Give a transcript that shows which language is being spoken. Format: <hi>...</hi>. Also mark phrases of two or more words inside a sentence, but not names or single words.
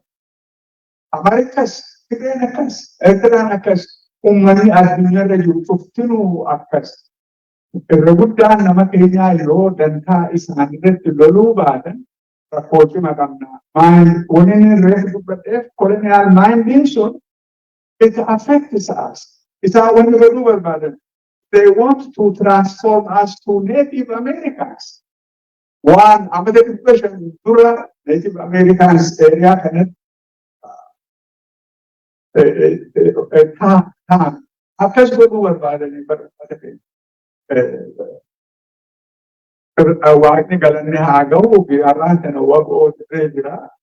<om>Ameerikas, Tigireen akkas, Eertiraan akkas, uummanni addunyaarra jiru cuftinuu akkas. Irra guddaan nama keenyaa yoo dantaa isaaniirratti loluu baatan rakkoo cima qabna. Wanni inni reefu dubbadheef</om> <en>colonial minding</en> <om>sun</om> <en>it affects us.</en> <om>Isaan wanni godhuu barbaadan.</om> <en>They want to transform us to Native Americans.</en> <om>Waan amata 500 dura Native Americans area kanatti akkas godhuu barbaadanii barbaadanii. Waaqni galanni haa ga'u har'aan kana waqoo ta'ee jira.</om>